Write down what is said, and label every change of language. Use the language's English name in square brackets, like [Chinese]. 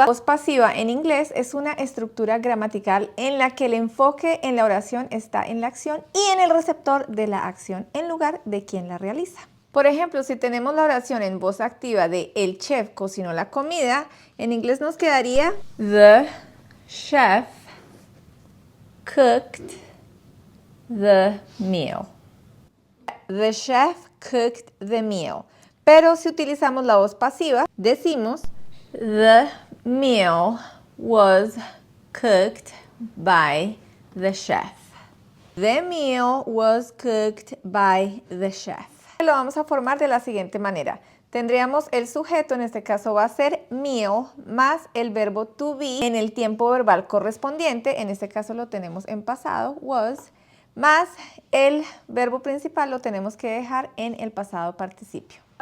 [Spanish] La voz pasiva en inglés es una estructura gramatical en la que el enfoque en la oración está en la acción y en el receptor de la acción en lugar de quien la realiza. Por ejemplo, si tenemos la oración en voz activa de el chef cocinó la comida, en inglés nos quedaría [English] the chef cooked the meal. The chef cooked the meal. [Spanish] Pero si utilizamos la voz pasiva, decimos [English] the meal was cooked by the chef. The meal was cooked by the chef. [Spanish] Lo vamos a formar de la siguiente manera. Tendríamos el sujeto, en este caso va a ser meal, más el verbo to be en el tiempo verbal correspondiente, en este caso lo tenemos en pasado, was, más el verbo principal lo tenemos que dejar en el pasado participio.